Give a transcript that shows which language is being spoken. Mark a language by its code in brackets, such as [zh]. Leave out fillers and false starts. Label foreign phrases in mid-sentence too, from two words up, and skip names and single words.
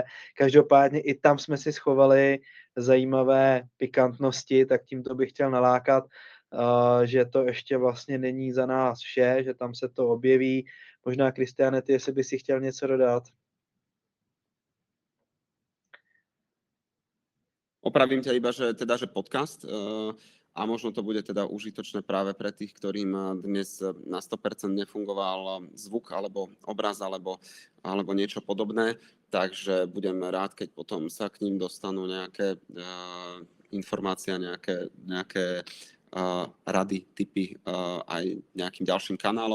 [cs] Každopádně i tam jsme si schovali zajímavé pikantnosti, tak tímto bych chtěl nalákat, že to ještě vlastně není za nás vše, že tam se to objeví. Možná, Kristiáne, ty, jestli by si chtěl něco dodat. [sk] Opravím ťa iba, že teda, že podcast a možno to bude teda užitočné práve pre tých, ktorým dnes na 100% nefungoval zvuk alebo obraz alebo niečo podobné, takže budem rád, keď potom sa k ním dostanú nejaké informácie, nejaké rady, tipy aj nejakým ďalším kanálom.